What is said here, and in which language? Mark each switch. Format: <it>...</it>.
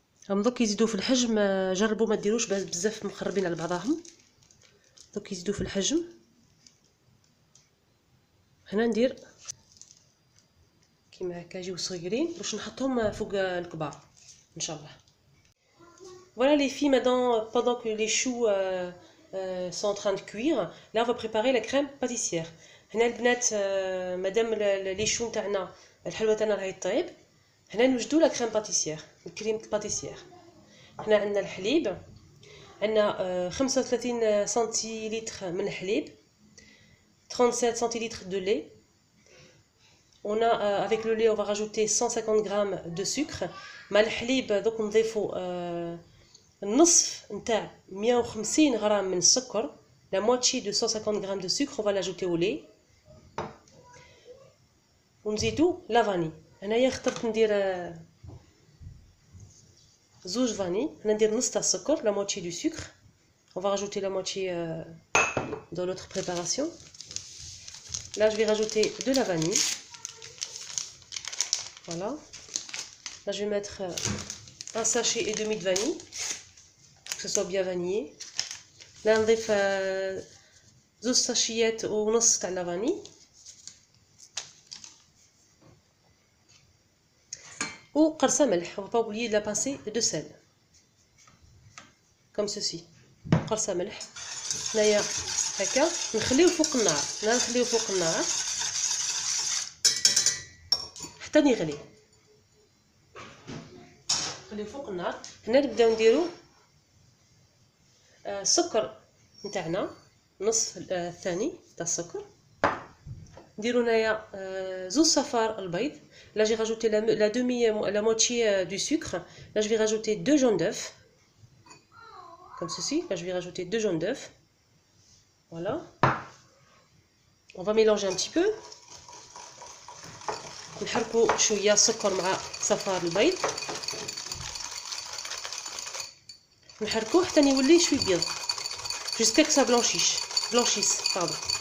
<ar>هم دوك يزيدوا في الحجم، جربوا ما ديروش بزاف مقربين على بعضهم. دوك يزيدوا في الحجم. هنا ندير كيما هكا يجيو صغيرين باش نحطهم فوق الكبار ان شاء الله.</ar> <fr>Voilà les filles, maintenant pendant que les choux sont en train de cuire, là on va préparer la crème pâtissière.</fr> <ar>هنا البنات مادام لي شو نتاعنا الحلوه تاعنا راهي طيب، هنا نوجدوا لا كريم باتيسير، الكريم باتيسير. هنا عندنا الحليب، عندنا 35 سنتيلتر من الحليب،</ar> <fr>37 centilitres de lait. On a avec le lait on va rajouter 150 grammes de sucre.</fr> <ar>مع الحليب دوك نضيفوا النصف نتاع 150 غرام من السكر.</ar> <fr>La moitié de 150 grammes de sucre on va l'ajouter au lait.</fr> <ar>ونزيدو لا فاني. هنايا اخترت ندير زوج فاني. هنا ندير نص تاع السكر،</ar> <fr>la moitié du sucre. On va rajouter la moitié dans l'autre préparation. Là je vais rajouter de la vanille. Voilà. Là je vais mettre un sachet et demi de vanille, que ce soit bien vanillé.</fr> <ar>Là نضيف زوج ساشيات ونص تاع لا فاني. وقرصه ملح.</ar> <fr>On va pas oublier de la pincée de sel comme ceci.</fr> <ar>قرصه ملح. هنايا هكا نخليو فوق النار. هنا نخليو فوق النار حتى يغلي. نخليو فوق النار. هنا نبداو نديرو السكر نتاعنا، نصف الثاني تاع السكر. نديرو هنايا زوج صفار البيض.</ar> <fr>Là j'ai rajouté la moitié du sucre. Là je vais rajouter 2 jaunes d'œufs comme ceci. Là je vais rajouter 2 jaunes d'œufs. Voilà. On va mélanger un petit peu.</fr> <ar>نحركو شويه السكر مع صفار البيض، نحركوه حتى يولي شويه بيض</ar> <fr>jusqu'à que ça blanchisse pardon.</fr>